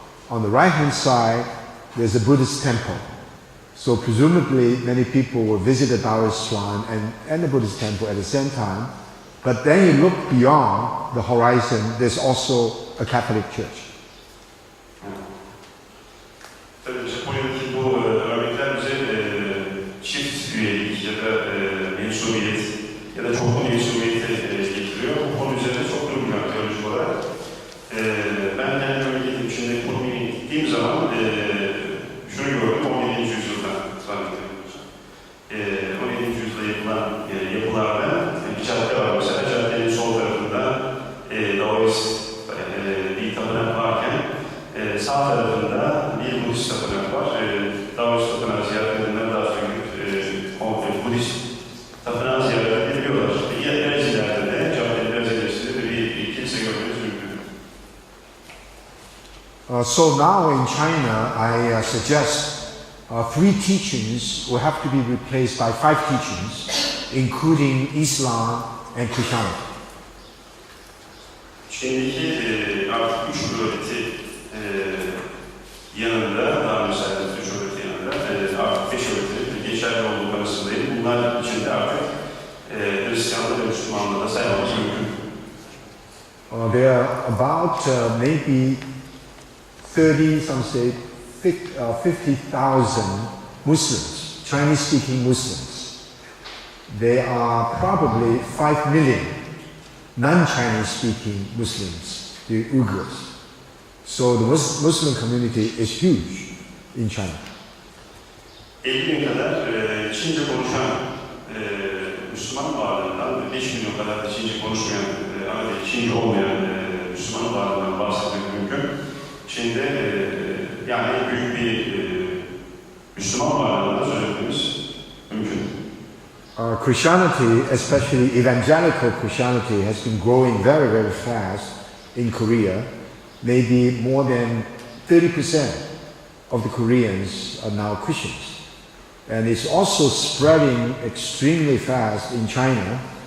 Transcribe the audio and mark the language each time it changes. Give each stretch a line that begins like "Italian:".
English: On the right-hand side, there's a Buddhist temple. So presumably, many people will visit the Taoist shrine and the Buddhist temple at the same time. But then you look beyond the horizon, there's also a Catholic church.
Turkish: Tabii Japonya'daki bu örnekler bize çift üyelik ya da mensubiyet ya da çoklu mensubiyeti getiriyor. Bu konu üzerinde çok durmuyor teolojik olarak. Ben kendi memleketim içinde Kunming'e gittiğim zaman şunu gördüm, 17. yüzyıldan zannediyorum. 17. yüzyılda yapılan yapılarda bir cadde var mesela, caddenin sol tarafında Daoist bir tapınak varken sağ tarafında bir Budist tapınak var. Daoist tapınağı ziyaret edenler daha sonra Budist tapınağı ziyaret edebiliyorlar. Biraz ileride de caddenin biraz ilerisinde de bir kilise görmeniz mümkün.
English: So now in China, I suggest 3 teachings will have to be replaced by 5 teachings, including Islam and Christianity.
Turkish: Çin'deki artık 3 öğreti yanında, daha müsaade 3 öğreti yanında artık 5 öğretinin geçerli olduğu kanısındayım. Bunlar içinde artık Hristiyanlığı ve Müslümanlığı da saymamız mümkün.
English: There are about maybe 30, some say 50,000 Muslims, Chinese-speaking Muslims. There are probably 5 million non-Chinese-speaking Muslims, the Uyghurs. So the Muslim community is huge in China.
Turkish: 50.000 kadar Çince konuşan Müslüman varlığından, 5 milyon kadar da Çince konuşmayan, Çince olmayan Müslüman varlığından bahsetmek mümkün. Çin'de yani büyük bir Müslüman varlığından söz etmemiz mümkün.
English: Christianity, especially evangelical Christianity, has been growing very, very fast in Korea. Maybe more than 30% of the Koreans are now Christians. And it's also spreading extremely fast in China.